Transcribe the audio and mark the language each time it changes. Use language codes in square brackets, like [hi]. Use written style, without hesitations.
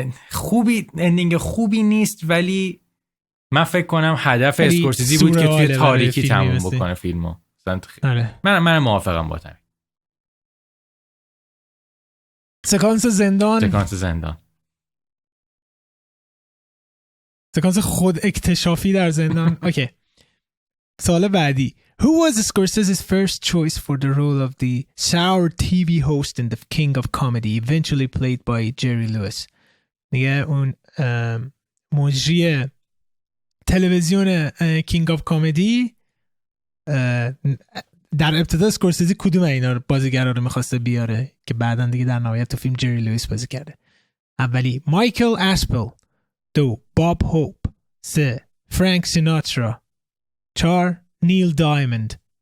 [fa] خوبی، اندینگ خوبی نیست، ولی من فکر کنم هدف اسکورسیزی بود که توی تاریکی تموم بکنه فیلمو. من موافقم با تمام. سکانس زندان، سکانس خود اکتشافی در زندان. اوکی. سوال بعدی. [en] Who was Scorsese's first choice for the role of the sour TV host in The King of Comedy, eventually played by Jerry Lewis? [fa] دیگه اون مجری تلویزیون کینگ آف کمدی، در ابتدا اسکورسیزی کدوم اینا رو بازیگرا رو می‌خواسته بیاره که بعداً دیگه در نهایت تو فیلم جری لوئیس بازی کرده؟ اولی مایکل اسپل، دو باب هوپ، سه فرانک سیناترا، چهار نیل دایموند.